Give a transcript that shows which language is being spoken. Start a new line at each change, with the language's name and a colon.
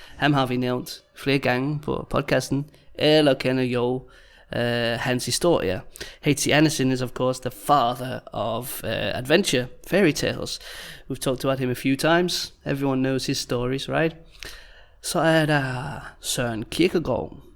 Danish: Ham har vi nævnt flere gange på podcasten, eller kender jo hans historie. H.C.
English: Andersen is of course the father of adventure, fairy tales. We've talked about him a few times. Everyone knows his stories, right?
Danish: Så er der Søren Kierkegaard.